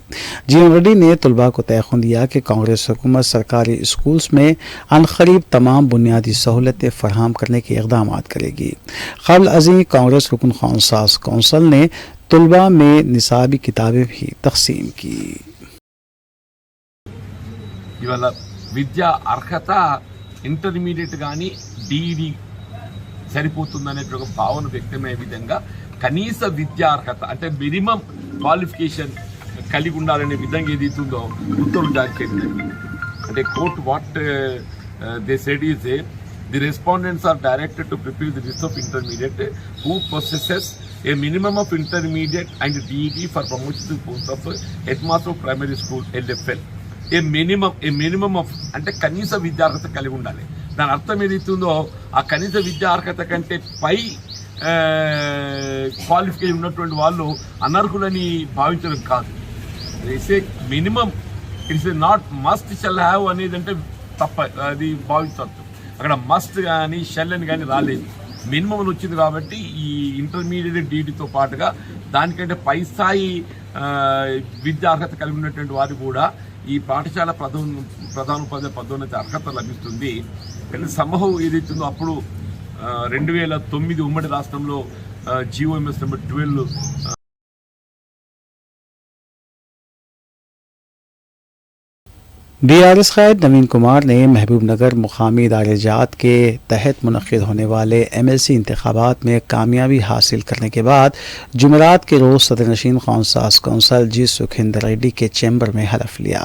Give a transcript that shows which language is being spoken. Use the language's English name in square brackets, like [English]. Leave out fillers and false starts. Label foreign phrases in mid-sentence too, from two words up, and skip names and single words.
[Urdu] جیون ریڈی نے طلبہ کو تیقن دیا کہ کانگریس حکومت سرکاری اسکولس میں عنقریب تمام بنیادی سہولتیں فراہم کرنے کے اقدام کرے گی. قبل ازیں کانگریس رکن خانساس کونسل نے طلبہ میں نصابی کتابیں بھی تقسیم کی. [Telugu] ఇవాళ విద్యా అర్హత ఇంటర్మీడియట్ కానీ డిఈడి సరిపోతుందనే ఒక భావన వ్యక్తమయ్యే విధంగా కనీస విద్యా అర్హత అంటే [English] minimum qualification [Telugu] కలిగి ఉండాలనే విధంగా ఏదైతుందో ఉత్తర్వులు జారీ చేయడం. [English] అంటే court what they said is the respondents are directed to prepare the list of intermediate who possesses a minimum of intermediate and DED for promotion to the post of headmaster of primary school LFL. A minimum of [Telugu] అంటే కనీస విద్యార్హత కలిగి ఉండాలి. దాని అర్థం ఏదైతుందో ఆ కనీస విద్యార్హత కంటే పై క్వాలిఫికేషన్ ఉన్నటువంటి వాళ్ళు అనర్హులని భావించడం కాదు. [English] it's a minimum, it's not must shall have [Telugu] అనేది అంటే తప్ప, అది భావించవచ్చు. అక్కడ మస్ట్ కానీ షెల్ అని కానీ రాలేదు, మినిమం వచ్చింది. కాబట్టి ఈ ఇంటర్మీడియట్ డీటీతో పాటుగా దానికంటే పై స్థాయి విద్యార్హత కలిగి ఉన్నటువంటి వారు కూడా ఈ పాఠశాల ప్రధానోపాధ్యాయ పదోన్నతి అర్హత లభిస్తుంది. కానీ సమూహం ఏదైతుందో అప్పుడు 2009 ఉమ్మడి రాష్ట్రంలో [English] GO MS number [Telugu] 12 [Urdu] بی آر ایس قائد نوین کمار نے محبوب نگر مقامی ادارہ جات کے تحت منعقد ہونے والے MLC انتخابات میں کامیابی حاصل کرنے کے بعد جمعرات کے روز صدرنشین خانساس کونسل جی سکھیندر ریڈی کے چیمبر میں حلف لیا.